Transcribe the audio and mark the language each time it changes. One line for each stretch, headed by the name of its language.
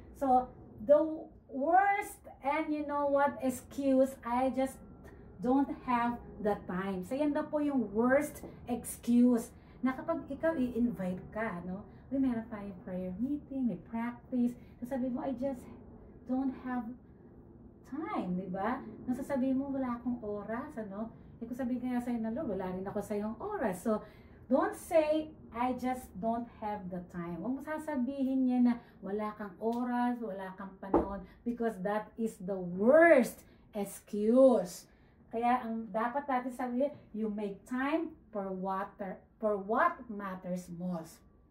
English: So, the worst, and you know what, excuse, I just don't have the time.
Filipino: So, yan daw po yung
English: worst excuse
Filipino: na kapag ikaw i-invite ka, no?
English: Meron tayong prayer meeting, may practice, so sabi mo, I just don't have time, di ba?
Filipino: Nasasabihin mo, wala akong oras, ano? Eh kung sabihin kaya sa'yo na, Lord, wala rin ako sa'yong oras.
English: So, don't say, I just don't have the time.
Filipino: Huwag mo sasabihin niya na wala kang oras, wala kang panahon,
English: because that is the worst excuse.
Filipino: Kaya ang dapat natin sabihin,
English: you make time for what matters most.